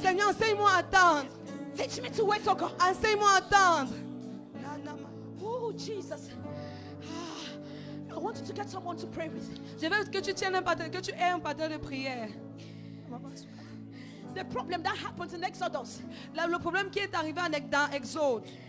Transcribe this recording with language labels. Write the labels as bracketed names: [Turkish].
[French] Seigneur, enseigne-moi à attendre. [English] Teach me to wait, oh God. [French] Enseigne-moi à attendre. [English] Oh, Jesus. Ah, I want you to get someone to pray with. [French] Je veux que tu tiennes un partenaire, que tu aies un partenaire de prière. [English] The problem that happens in Exodus [French] Le problème qui est arrivé dans Exode